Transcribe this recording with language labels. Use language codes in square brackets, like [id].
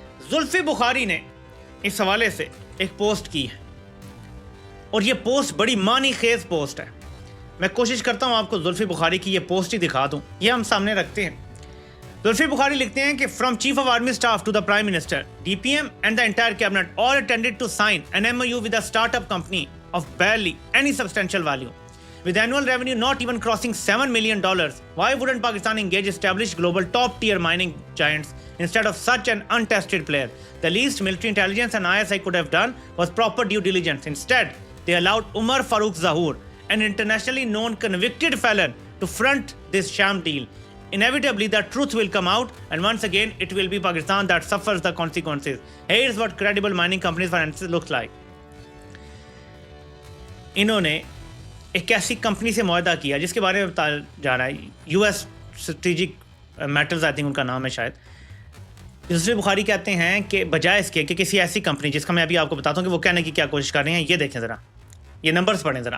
[hi] जुल्फी बुखारी ने इस हवाले से एक पोस्ट की है और ये पोस्ट बड़ी मानी खेज पोस्ट है। मैं कोशिश करता हूं आपको जुल्फी बुखारी की ये पोस्ट ही दिखा दूं। ये हम सामने रखते हैं। जुल्फी बुखारी लिखते हैं कि [en] From chief of army staff to the prime minister, DPM and the entire cabinet all attended to sign an MOU with a startup company of barely any substantial value. With annual revenue not even crossing $7 million, why wouldn't Pakistan engage established global top-tier mining giants instead of such an untested player? The least military intelligence and ISI could have done was proper due diligence. Instead, they allowed Umar Farooq Zahoor, an internationally known convicted felon, to front this sham deal. inevitably the truth will come out, and once again it will be Pakistan that suffers the consequences. Here's what credible mining companies finances looks like. [hi] इन्होंने एक ऐसी company से मुआहदा किया जिसके बारे में बताया जा रहा है, US strategic metals [en] I think [hi] उनका नाम है शायद। यूसुफ बुखारी कहते हैं कि बजाय इसके कि किसी ऐसी कंपनी, जिसका मैं अभी आपको बताता हूँ कि वो कहने की क्या कोशिश कर रहे हैं, ये देखें ज़रा, ये नंबर्स पढ़ें ज़रा।